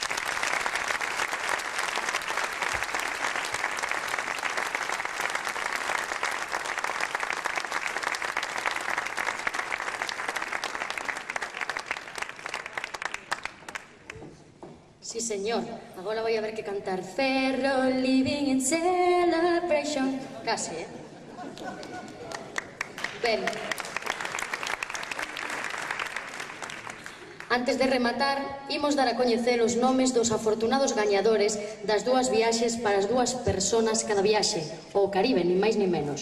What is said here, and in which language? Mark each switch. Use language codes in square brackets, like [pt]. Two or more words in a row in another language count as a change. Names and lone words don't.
[gl] Sí, señor. Agora vai haber que cantar Ferrol [en] living in celebration. [gl] Casi, Ben. Antes de rematar, imos dar a coñecer os nomes dos afortunados gañadores das dúas viaxes para as dúas persoas cada viaxe, ao Caribe, nin máis nin menos.